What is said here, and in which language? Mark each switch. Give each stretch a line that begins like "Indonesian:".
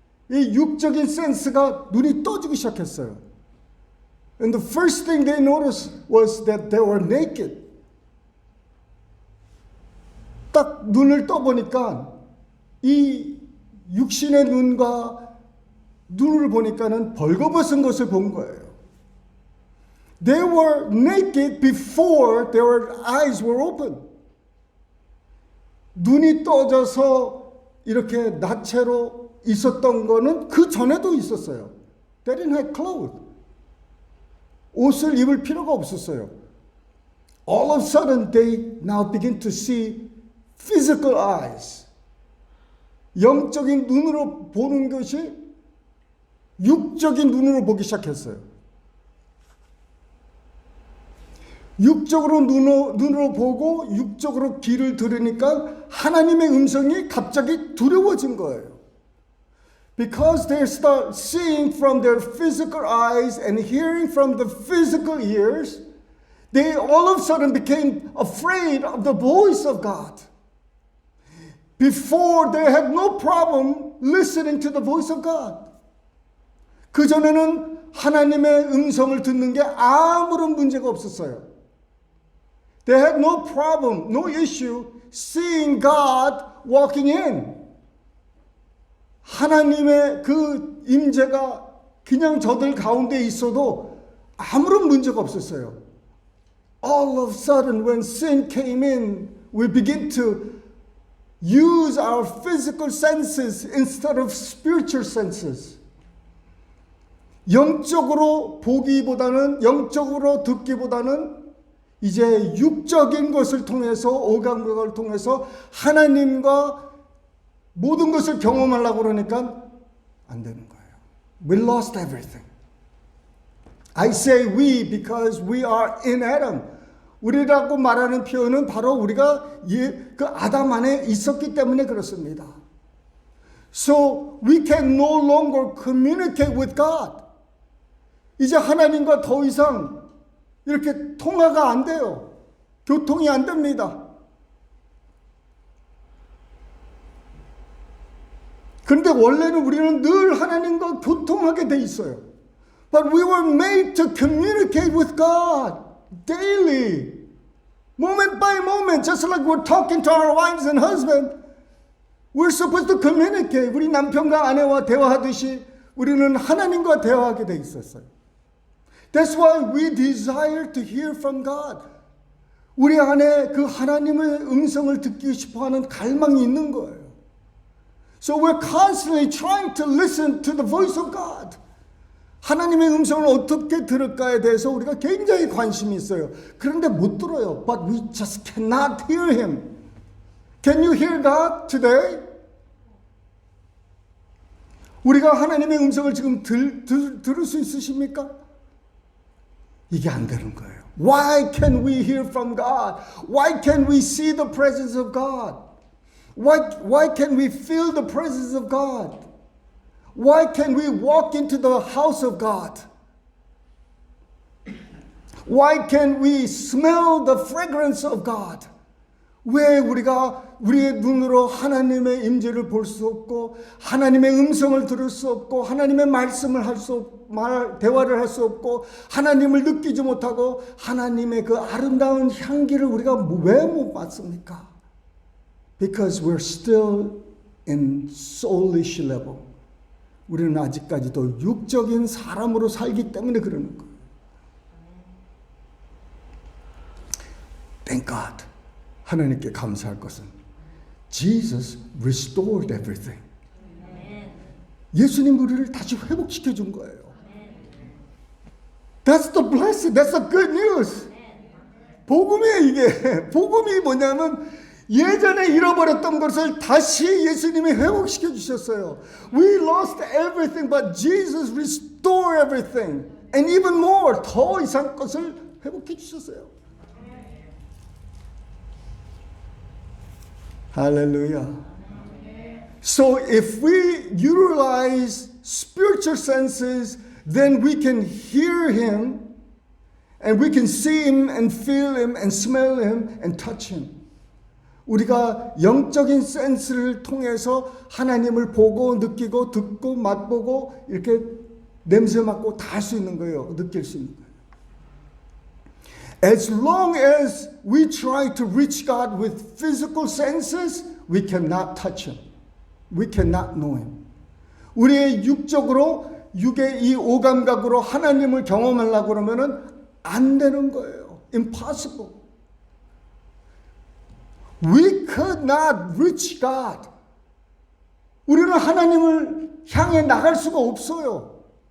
Korean: 이 육적인 센스가 눈이 떠지기 시작했어요.
English: And the first thing they noticed was that they were naked.
Korean: 딱 눈을 떠보니까 이 육신의 눈과 눈을 보니까는 벌거벗은 것을 본 거예요.
English: They were naked before their eyes were open.
Korean: 눈이 떠져서 이렇게 나체로 있었던 거는 그 전에도 있었어요.
English: They didn't have clothes.
Korean: 옷을 입을 필요가 없었어요.
English: All of a sudden they now begin to see physical eyes.
Korean: 영적인 눈으로 보는 것이 육적인 눈으로 보기 시작했어요. 육적으로 눈으로 보고 육적으로 귀를 들으니까 하나님의 음성이 갑자기 두려워진 거예요.
English: Because they start seeing from their physical eyes and hearing from the physical ears, they all of a sudden became afraid of the voice of God. Before they had no problem listening to the voice of God.
Korean: 그전에는 하나님의 음성을 듣는 게 아무런 문제가 없었어요.
English: They had no problem, no issue seeing God walking in.
Korean: 하나님의 그 임재가 그냥 저들 가운데 있어도 아무런 문제가 없었어요.
English: All of a sudden when sin came in, we begin to use our physical senses instead of spiritual senses.
Korean: 영적으로 보기보다는, 영적으로 듣기보다는 이제 육적인 것을 통해서, 오감각을 통해서 하나님과 모든 것을 경험하려고 그러니까 안 되는 거예요.
English: We lost everything. I say we because we are in Adam.
Korean: 우리라고 말하는 표현은 바로 우리가 그 아담 안에 있었기 때문에 그렇습니다.
English: So we can no longer communicate with God.
Korean: 이제 하나님과 더 이상 이렇게 통화가 안 돼요. 교통이 안 됩니다. 그런데 원래는 우리는 늘 하나님과 교통하게 돼 있어요.
English: But we were made to communicate with God daily, moment by moment, just like we're talking to our wives and husbands. We're supposed to communicate.
Korean: 우리 남편과 아내와 대화하듯이 우리는 하나님과 대화하게 돼 있었어요.
English: That's why we desire to hear from God.
Korean: 우리 안에 그 하나님의 음성을 듣기 싶어하는 갈망이 있는 거예요.
English: So we're constantly trying to listen to the voice of God.
Korean: 하나님의 음성을 어떻게 들을까에 대해서 우리가 굉장히 관심이 있어요. 그런데 못 들어요.
English: But we just cannot hear Him. Can you hear God today?
Korean: 우리가 하나님의 음성을 지금 들을 수 있으십니까? 이게 안 되는 거예요.
English: Why can we hear from God? Why can we see the presence of God? Why can we feel the presence of God? Why can we walk into the house of God? Why can we smell the fragrance of God?
Korean: 왜 우리가 우리의 눈으로 하나님의 임재를 볼 수 없고 하나님의 음성을 들을 수 없고 하나님의 말씀을 대화를 할 수 없고 하나님을 느끼지 못하고 하나님의 그 아름다운 향기를 우리가 왜 못 받습니까?
English: Because we're still in soulish level.
Korean: 우리는 아직까지도 육적인 사람으로 살기 때문에 그러는 거예요.
English: Thank God.
Korean: 하나님께 감사할 것은
English: Jesus restored everything.
Korean: 예수님 우리를 다시 회복시켜 준 거예요.
English: That's the blessing. That's the good news.
Korean: 복음이에요 이게. 복음이 뭐냐면 예전에 잃어버렸던 것을 다시 예수님이 회복시켜 주셨어요.
English: We lost everything, but Jesus restored everything. And even more,
Korean: 더 이상 것을 회복해 주셨어요.
English: Hallelujah. So if we utilize spiritual senses, then we can hear Him, and we can see Him, and feel Him, and smell Him, and touch Him.
Korean: 우리가 영적인 센스를 통해서 하나님을 보고 느끼고 듣고 맛보고 이렇게 냄새 맡고 다 할 수 있는 거예요. 느낄 수 있는 거예요.
English: As long as we try to reach God with physical senses, we cannot touch Him. We cannot know Him.
Korean: 우리의 육적으로 육의 이 오감각으로 하나님을 경험하려고 그러면은 안 되는 거예요.
English: Impossible. We could not reach God.
Korean: 우리는 하나님을 향해 나갈 수가 없어요.